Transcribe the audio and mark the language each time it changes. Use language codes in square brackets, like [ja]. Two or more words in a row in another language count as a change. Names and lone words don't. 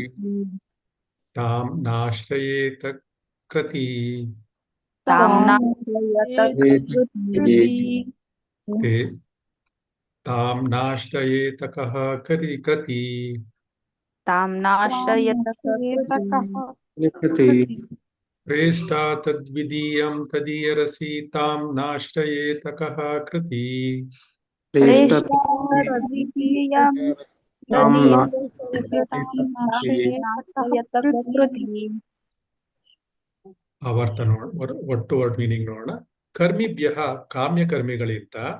[sa] ತಾಂ ನಾಶ್ರಯೇತ ಕೃತಿ ತಾಂ ನಾಶ್ರಯೇತ ಕಃ ಕೃತಿ ಪ್ರೇಷ್ಠಾ ತದ್ವಿದೀಯಂ ತದೀಯರಸಿ ತಾಂ ನಾಶ್ರಯೇತ ಕಃ ಕೃತಿ [kn] ಆವರ್ತ ಒಟ್ಟು [en] word meaning [kn] ನೋಡೋಣ. ಕರ್ಮಿಭ್ಯ ಕಾಮ್ಯಕರ್ಮಿಗಳಿಂದ